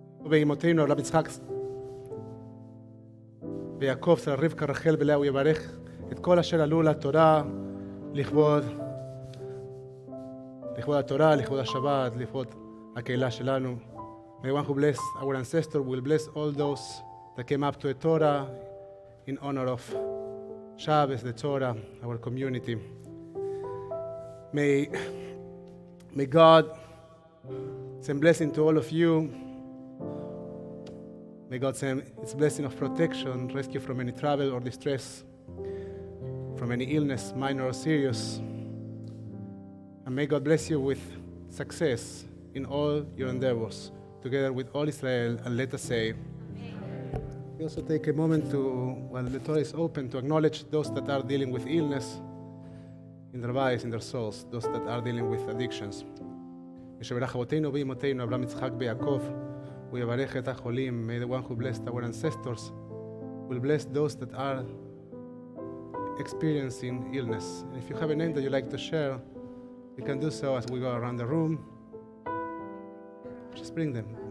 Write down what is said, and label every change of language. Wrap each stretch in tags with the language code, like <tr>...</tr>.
<he>ואימותינו הרב יצחק ויעקב, שרה רבקה, רחל ולאה, הוא יברך את כל אשר עלו לתורה לכבוד התורה, לכבוד השבת, לכבוד הקהילה שלנו.</he> <en>May one who bless our ancestors will bless all those that came up to the Torah in honor of Shabbos, the Torah, our community. May God send blessing to all of you. May God send its blessing of protection, rescue from any trouble or distress, from any illness, minor or serious. And may God bless you with success in all your endeavors, together with all Israel, and let us say, we also take a moment to, while the Torah is open, to acknowledge those that are dealing with illness in their bodies, in their souls, those that are dealing with addictions.</en> <he>ושברך אבותינו ואימותינו, אברהם, יצחק ויעקב, הוא יברך את החולים.</he> <en>May the one who blessed our ancestors will bless those that are experiencing illness. And if you have a name that you like to share, you can do so as we go around the room. Just bring them.</en>